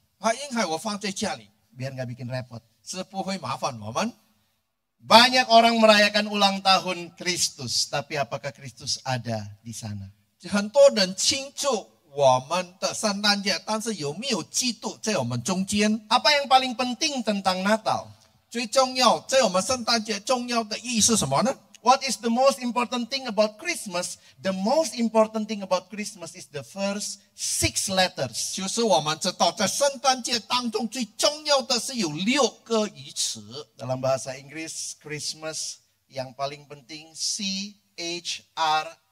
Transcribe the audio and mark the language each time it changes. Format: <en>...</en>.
<zh>婴孩我放在家里，</zh> <id>biar nggak bikin repot.</id> <zh>是不会麻烦我们。</zh> <id>Banyak orang merayakan ulang tahun Kristus, tapi apakah Kristus ada di sana?</id> <zh>很多人庆祝我们的圣诞节，但是有没有基督在我们中间？</zh> <id>Apa yang paling penting tentang Natal?</id> <zh>最重要，在我们圣诞节重要的意义是什么呢？</zh> <en>What is the most important thing about Christmas? The most important thing about Christmas is the first 6 letters.</en> <zh>就是我们知道，在圣诞节当中最重要的是有6个语词。</zh> <id>Dalam bahasa Inggris, Christmas yang paling penting CHRIST.</id>